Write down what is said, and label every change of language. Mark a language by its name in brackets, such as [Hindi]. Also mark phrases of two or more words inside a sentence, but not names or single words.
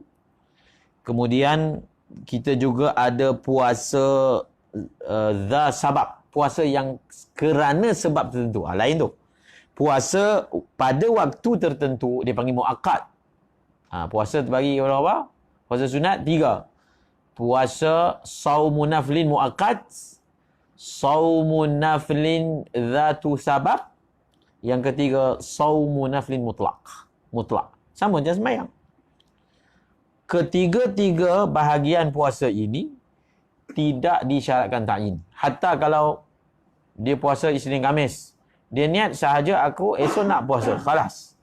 [Malay] Kemudian kita juga ada puasa [Arabic] ذا سبب, [Malay] puasa yang kerana sebab tertentu. Lain tu. Puasa pada waktu tertentu dia panggil muakkad. Puasa terbagi kepada apa? Puasa sunat 3. [Arabic] Puasa صوم نفل مؤكد، صوم نفل ذات سبب. [Malay] Yang ketiga, [Arabic] صوم نفل مطلق. [Malay] Sama macam sembahyang. Ketiga-tiga bahagian puasa ini tidak disyaratkan ta'yin. Hatta kalau dia puasa Isnin Khamis, dia niat sahaja aku esok nak puasa, khalas.